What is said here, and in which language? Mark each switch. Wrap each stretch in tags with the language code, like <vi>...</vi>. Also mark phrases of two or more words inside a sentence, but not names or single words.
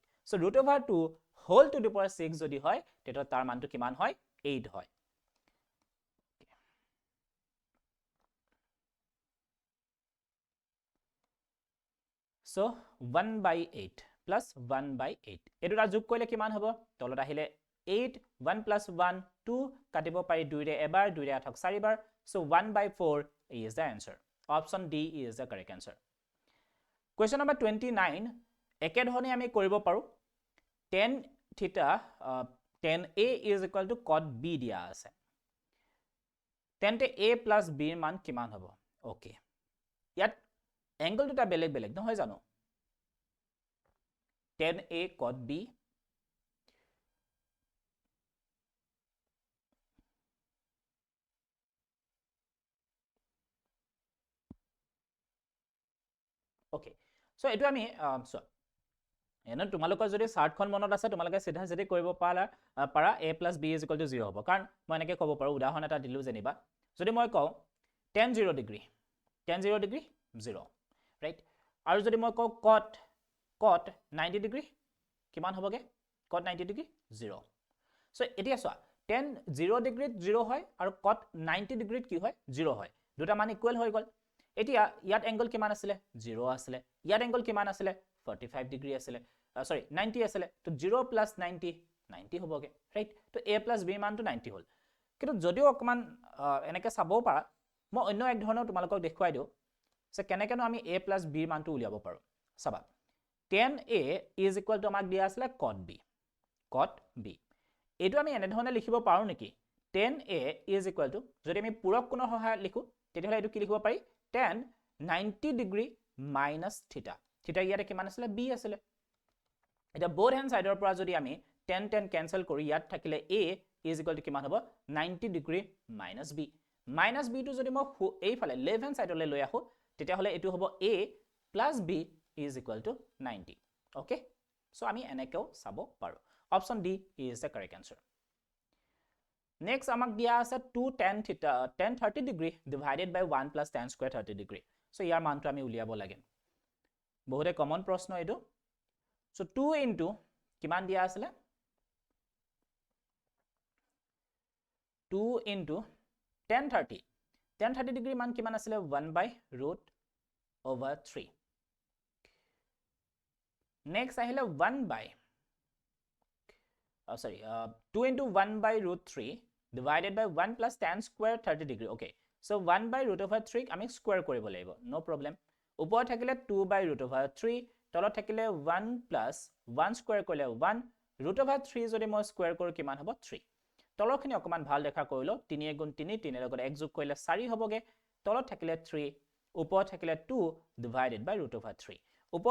<as>8. সো √2 হোল টু দি পাৱাৰ 6 যদি হয় তেতিয়া তাৰ মানটো কিমান হয় 8 হয় সো 1/8 plus 1/8 এই দুটা যোগ কৰিলে কিমান হ'ব তলত আহিলে 8 1 plus 1 2 কাটিব পাৰি 2 ৰে এবাৰ 2 ৰে 8 4 বাৰ সো</as> <en>1/4 is the answer option D is the correct answer question number 29</en> <as>একে ধৰণে আমি কৰিব পাৰো</as> <en>tan theta tan A is equal to cot B</en> <as>দিয়া আছে তেন্তে</as> <en>A plus B</en> <as>ৰ মান কিমান হ'ব ওকে ইয়াত এংগল দুটা বেলেগ বেলেগ নহয় জানো</as> <en>tan A cot B</en> <as>ওকে সো এটো আমি সো এনে তোমালোকৰ যদি চাৰ্টখন মনত আছে তোমালোকে সিধা সিধি কৰিব পাৰা</as> <en>A plus B is equal to 0</en> <as>হ'ব কাৰণ মই এনেকৈ ক'ব পাৰো উদাহৰণ এটা দিলো যেনিবা যদি মই কওঁ tan 0 ডিগ্ৰী 0 ৰাইট আৰু যদি মই কওঁ cot 90 ডিগ্ৰী কিমান হ'বগে cot 90 ডিগ্ৰী 0 সো এতিয়া চোৱা tan 0 ডিগ্ৰীত 0 হয় আৰু cot 90 ডিগ্ৰীত কি হয় 0 হয় দুটা মান ইকুৱেল হৈ গ'ল এতিয়া ইয়াত এংগল কিমান আছিলে 0 আছিলে ইয়াত এংগল কিমান আছিলে 45 ডিগ্ৰী আছিলে সৰি 90 আছিলে তো 0 plus 90 হ'বগে ৰাইট তো</as> <en>A plus B</en> <as>মানটো 90 হ'ল কিন্তু যদিও অকমান এনেকৈ চাবও পাৰা মই অন্য এক ধৰণৰ তোমালোকক দেখুৱাই দিওঁ যে কেনেকেনো আমি</as> <en>A plus B</en> <as>মানটো উলিয়াব পাৰো চাবা</as> <en>tan A is equal to</en> <as>আমাক দিয়া আছিলে</as> <en>cot B</en> <as>এইটো আমি এনে ধৰণে লিখিব পাৰো নেকি</as> <en>tan A is equal to</en> <as>যদি আমি পূৰক কোণৰ সহায়ত লিখো তেতিয়াহ'লে এইটো কি লিখিব পাৰি tan 90 ডিগ্ৰী</as> <en>minus theta</en> <as>ইয়াতে কিমান আছিলে B আছিলে এটা</as> <en>both hand</en> <as>side পৰা যদি আমি</as> <en>tan cancel</en> <as>কৰি ইয়াত থাকিলে</as> <en>A is equal to</en> <as>কিমান হ'ব 90 ডিগ্ৰী</as> <en>minus B</en> <as>টো যদি মই এই ফালে</as> <en>left hand side</en> <as>লৈ লৈ আহো তেতিয়াহ'লে এটো হ'ব</as> <en>A plus B is equal to 90 okay so</en> <as>আমি এনেকেও চাব পাৰো</as> <en>option D is the correct answer next</en> <as>আমাক দিয়া আছে</as> <en>2 tan 30 degree divided by 1 plus tan square 30 degree so</en> <as>ইয়াৰ মানটো আমি উলিয়াব লাগে বহুতে কমন প্ৰশ্ন এটো so 2 into কিমান দিয়া আছিলে 2 into</as> <en>tan 30 degree</en> <as>মান কিমান আছিলে 1/√3 next আহিলে 2 into 1/√3</as> <en>divided by 1 plus tan square 30 degree okay so</en> <as>1/√3 আমি স্কয়াৰ কৰিব লাগিব</as> <en>no problem</en> <as>ওপৰত থাকিলে 2/√3 তলত থাকিলে 1 plus 1 স্কয়াৰ কৰিলে 1 √3 যদি মই স্কয়াৰ কৰো কিমান হ'ব 3 তলৰখিনি অকমান ভাল দেখা কৰিলো 3 গুণ 3 3 লগত 1 যোগ কৰিলে 4 হ'বগে তলত থাকিলে 3 ওপৰত থাকিলে 2</as> <en>divided by</en> <as>√3 ওপৰত</as>